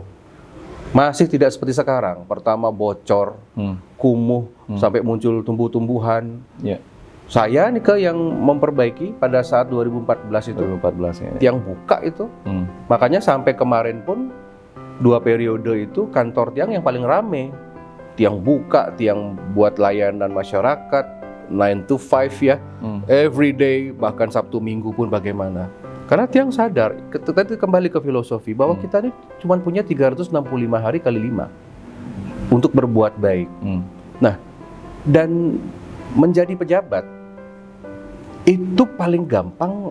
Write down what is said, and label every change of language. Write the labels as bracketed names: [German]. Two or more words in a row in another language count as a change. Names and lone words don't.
[Indonesian] Masih tidak seperti sekarang. Pertama bocor, kumuh, sampai muncul tumbuh-tumbuhan. Ya. Saya nih yang memperbaiki pada saat 2014 itu. 2014 ya. Tiang buka itu. Makanya sampai kemarin pun 2 periode itu kantor Tiang yang paling rame. Tiang buka, Tiang buat layanan masyarakat 9 to 5 ya. [English] Every day, [Indonesian] bahkan Sabtu Minggu pun bagaimana. Karena Tiang sadar, tadi kembali ke filosofi bahwa kita ini cuma punya 365 hari kali 5 untuk berbuat baik. Nah, dan menjadi pejabat itu paling gampang.